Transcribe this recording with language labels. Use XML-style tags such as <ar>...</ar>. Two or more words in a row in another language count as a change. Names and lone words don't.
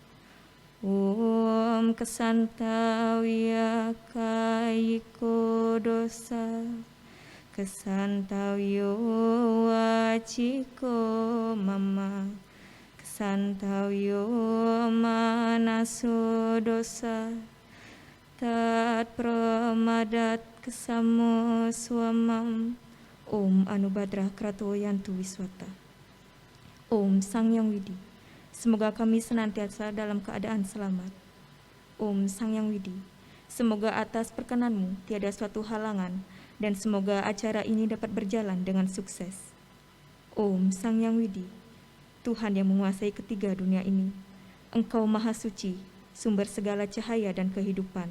<sa>ॐ क्षन्तव्यः कायिको दोषः क्षन्तव्यो वाचिको मम क्षन्तव्यो मानसो दोषः तत् प्रमादात् क्षमस्व माम्. ॐ आनोभद्राः क्रतवोयन्तु विश्वतः.</sa> <id>Om Sang Yang Widi, semoga kami senantiasa dalam keadaan selamat. Om Sang Yang Widi, semoga atas perkenanmu tiada suatu halangan dan semoga acara ini dapat berjalan dengan sukses. Om Sang Yang Widi, Tuhan yang menguasai ketiga dunia ini, Engkau Maha Suci, sumber segala cahaya dan kehidupan.</id>